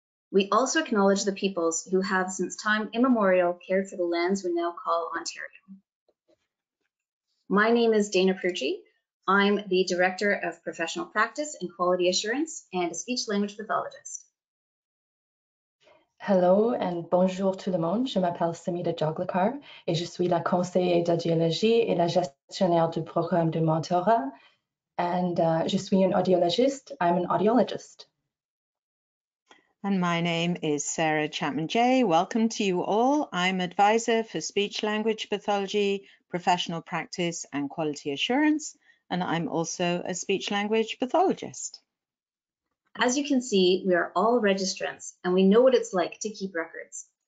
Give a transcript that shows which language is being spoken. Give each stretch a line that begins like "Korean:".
English: We also acknowledge the peoples who have since time immemorial cared for the lands we now call Ontario. My name is Dana Prucci. I'm the Director of Professional Practice and Quality Assurance and a speech-language pathologist. Hello and
French: bonjour tout le monde. Je m'appelle Samita Joglekar et je suis la conseillère d'audiologie et la gestionnaire du programme de mentorat.
English: And
French: je suis une audiologiste.
English: I'm an audiologist. And my name is Sarah Chapman-Jay. Welcome to you all. I'm advisor for speech language pathology, professional practice and quality assurance, and I'm also a speech language pathologist. As you can see, we are all registrants and we know what it's like to keep records.